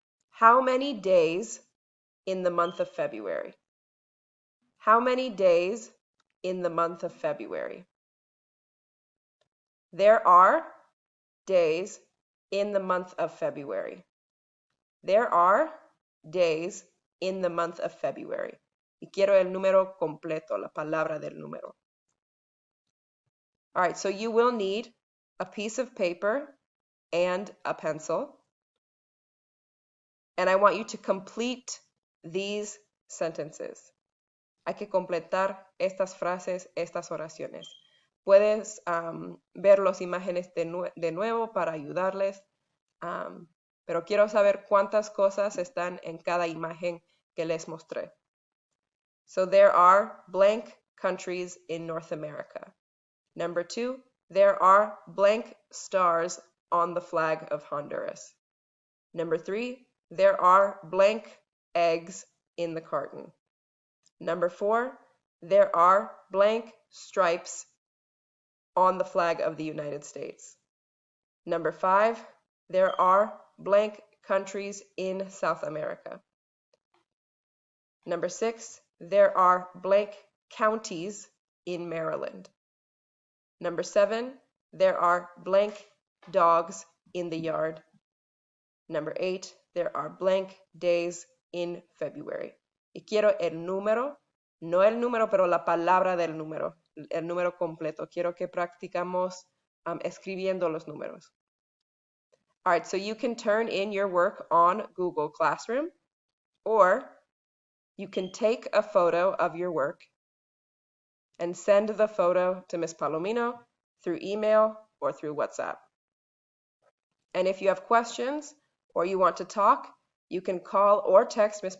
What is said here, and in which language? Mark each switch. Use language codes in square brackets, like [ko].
[en] How many days in the month of February? How many days in the month of February? There are days in the month of February. There are days in the month of February. [es] Y quiero el número completo, la palabra del número. [en] All right, so you will need a piece of paper and a pencil. And I want you to complete these sentences. [es] Hay que completar estas frases, estas oraciones. Puedes ver las imágenes de nuevo para ayudarles, pero quiero saber cuántas cosas están en cada imagen que les mostré. [en] So there are blank countries in North America. Number 2, there are blank stars on the flag of Honduras. Number 3, there are blank eggs in the carton. Number 4, there are blank stripes on the flag of the United States. Number 5, there are blank countries in South America. Number 6, there are blank counties in Maryland. Number 7, there are blank dogs in the yard. Number 8, there are blank days in February. [es] Y quiero el número, no el número, pero la palabra del número, el número completo. Quiero que practicamos escribiendo los números. [en] All right, so you can turn in your work on Google Classroom, or you can take a photo of your work and send the photo to Ms. Palomino through email or through WhatsApp. And if you have questions or you want to talk, you can call or text Ms.